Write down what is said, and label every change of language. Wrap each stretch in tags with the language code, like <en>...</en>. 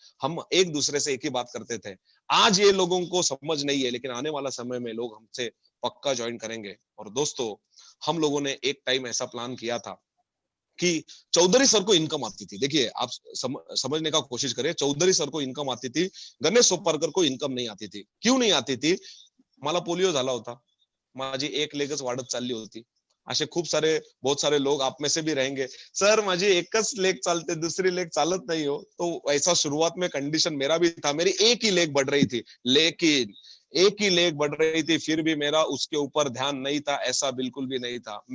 <hi>हम एक दूसरे से एक ही बात करते थे, आज ये लोगों को समझ नहीं है, लेकिन आने वाला समय में लोग हमसे पक्का ज्वाइन करेंगे. और दोस्तों, हम लोगों ने एक टाइम ऐसा प्लान किया था कि चौधरी सर को इनकम आती थी. देखिए, आप समझने का कोशिश करिए, चौधरी सर को इनकम आती थी, गणेश सोपारकर को इनकम नहीं आती थी. क्यों नहीं आती थी?</hi> <mr>मला पोलिओ झाला होता, माझी एक लेगच वाढत चालली होती.</mr> <hi>असे खूप सारे, बहुत सारे लोग आप में से भी रहेंगे,</hi> <mr>सर माझी एकच लेग चालते,</mr> <hi>दूसरी लेग चालत नहीं हो. तो ऐसा शुरुआत में कंडीशन मेरा भी था, मेरी एक ही लेग बढ़ रही थी, लेकिन एक ही लेग बढ़ रही थी, फिर भी मेरा उसके ऊपर ध्यान नहीं था, ऐसा बिल्कुल भी नहीं था.</hi>